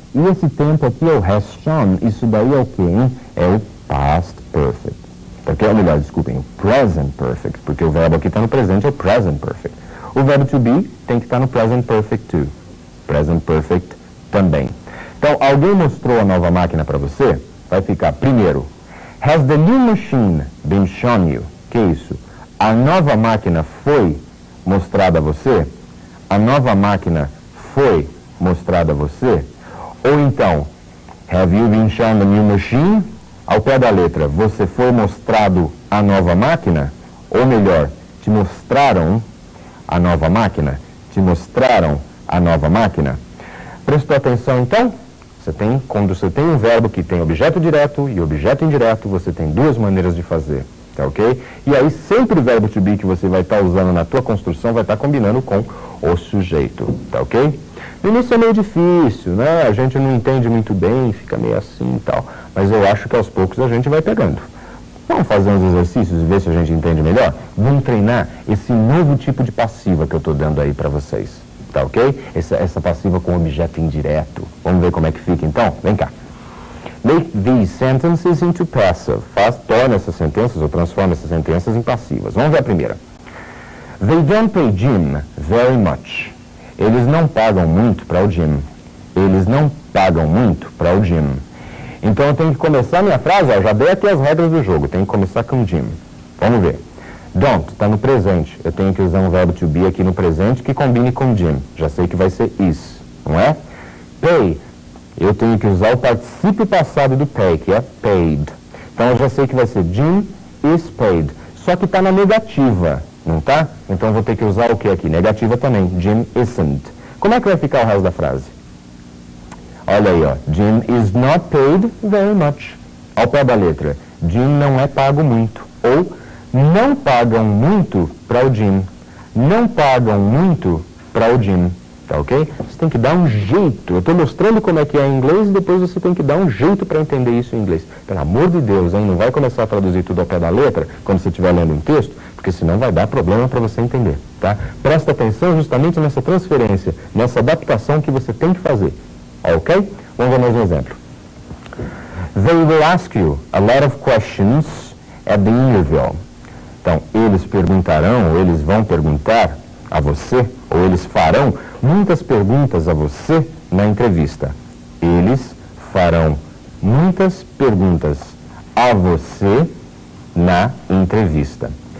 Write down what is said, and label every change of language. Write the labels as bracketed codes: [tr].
[pt] E esse tempo aqui é o [en] has shown. [pt] Isso daí é o quê, hein? É o past perfect. Porque, ou melhor, desculpem, o present perfect. Porque o verbo aqui está no presente, é o present perfect. O verbo to be tem que estar no [en] present perfect too. Present perfect [pt] também. Então, alguém mostrou a nova máquina para você? Vai ficar, primeiro, [en] has the new machine been shown you? [pt] Que isso? A nova máquina foi mostrada a você? A nova máquina foi mostrada a você? Ou então, [en] have you been shown the new machine? [pt] Ao pé da letra, você foi mostrado a nova máquina? Ou melhor, te mostraram a nova máquina? Te mostraram a nova máquina? Prestou atenção então? Quando você tem um verbo que tem objeto direto e objeto indireto, você tem duas maneiras de fazer, tá ok? E aí sempre o verbo to be que você vai estar usando na tua construção vai estar combinando com o sujeito, tá ok? No início é meio difícil, né? A gente não entende muito bem, fica meio assim e tal, mas eu acho que aos poucos a gente vai pegando. Vamos fazer uns exercícios e ver se a gente entende melhor? Vamos treinar esse novo tipo de passiva que eu estou dando aí para vocês. Tá ok? Essa passiva com objeto indireto. Vamos ver como é que fica então? Vem cá. [en] Make these sentences into passive. [pt] Torna essas sentenças ou transforma essas sentenças em passivas. Vamos ver a primeira. [en] They don't pay Jim very much. [pt] Eles não pagam muito para o Jim. Eles não pagam muito para o Jim. Então eu tenho que começar a minha frase, já dei aqui as regras do jogo. Tem que começar com Jim. Vamos ver. Don't, está no presente. Eu tenho que usar um verbo to be aqui no presente que combine com Jim. Já sei que vai ser is, não é? Pay, eu tenho que usar o particípio passado do pay, que é paid. Então eu já sei que vai ser [en] Jim is paid. [pt] Só que está na negativa, não tá? Então eu vou ter que usar o que aqui? Negativa também. [en] Jim isn't. [pt] Como é que vai ficar o resto da frase? Olha aí, ó. [en] Jim is not paid very much. [pt] Ao pé da letra. Jim não é pago muito. Ou não pagam muito para o Jim. Não pagam muito para o Jim. Tá ok? Você tem que dar um jeito. Eu estou mostrando como é que é em inglês e depois você tem que dar um jeito para entender isso em inglês. Pelo amor de Deus, hein? Não vai começar a traduzir tudo ao pé da letra quando você estiver lendo um texto, porque senão vai dar problema para você entender. Tá? Presta atenção justamente nessa transferência, nessa adaptação que você tem que fazer. Ok? Vamos ver mais um exemplo. [en] They will ask you a lot of questions at the interview. [pt] Então, eles perguntarão, ou eles vão perguntar a você, ou eles farão muitas perguntas a você na entrevista. Eles farão muitas perguntas a você na entrevista.